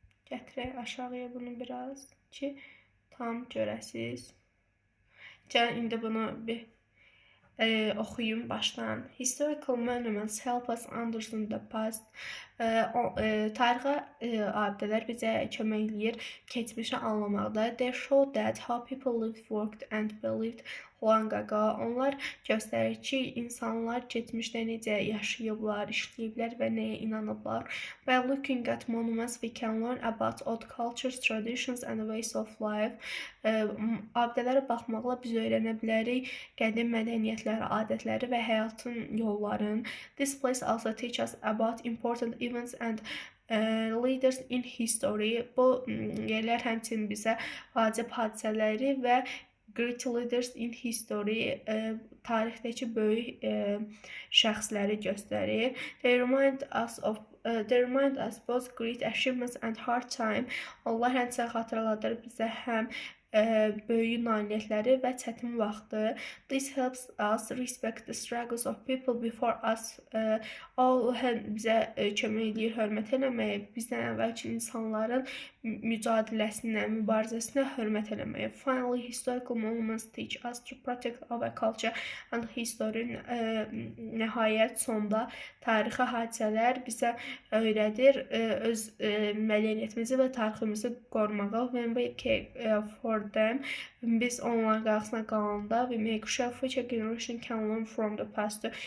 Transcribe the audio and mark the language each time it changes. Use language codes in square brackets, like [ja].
[az] Gətirək aşağıya bunu biraz ki tam görəsiz. Gəlin indi bunu bir oxuyum başdan. [en] Historical monuments help us understand the past. [az] Tarixi abidələr bizə kömək eləyir keçmişi anlamaqda. [en] They show that how people lived, worked and believed long ago. [az] Onlar göstərir ki, insanlar keçmişdə necə yaşayıblar, işləyiblər və nəyə inanıblar. [en] By looking at monuments, we can learn about old cultures, traditions and ways of life. [az] Abidələrə baxmaqla biz öyrənə bilərik qədim mədəniyyətləri, adətləri və həyatın yollarını. [en] This place also teach us about important events and leaders in history. [az] Bu yerlər həmçinin bizə vacib hadisələri və [en] great leaders in history, [az] tarixdəki böyük şəxsləri göstərir. [en] They remind us of they remind us both great achievements and hard time. [az] Onlar həmçinin xatırladır bizə həm böyük nailiyyətləri və çətin vaxtı. [en] This helps us respect the struggles of people before us. [az] O bizə kömək edir hörmət eləməyə, bizdən əvvəlki insanların mücadiləsinə, mübarizəsinə hörmət eləməyə. [en] Finally, historical moments teach us to protect our culture and history. [az] Nəhayət sonda tarixi hadisələr bizə öyrədir öz mədəniyyətimizi və tariximizi qorumağa. [en] When we care for them, [az] biz onların qarşısına qalanda, [en] we make sure future generation can learn from the past.